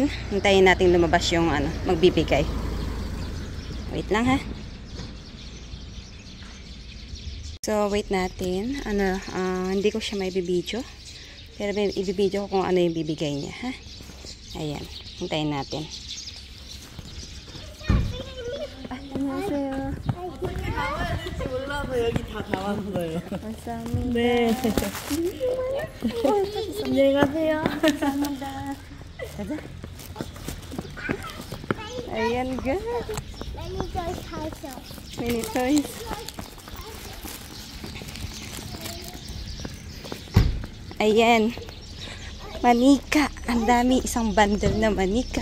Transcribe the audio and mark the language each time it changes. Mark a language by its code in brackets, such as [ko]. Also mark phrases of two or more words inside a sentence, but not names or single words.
[tl] Hintayin natin lumabas yung magbibigay. Wait lang ha. So, wait natin. Hindi ko siya may bibidyo. Pero ibibidyo ko kung ano yung bibigay niya ha. Ayan, hintayin natin. [ko] 안녕하세요. 몰라서 여기 다 나왔어요. 감사합니다. 네. 안녕히 가세요. 감사합니다. 가자. [tl] Ayan guys. [en] Mini toys. Ayan. [tl] Manika. Ang dami. Isang bundle na manika.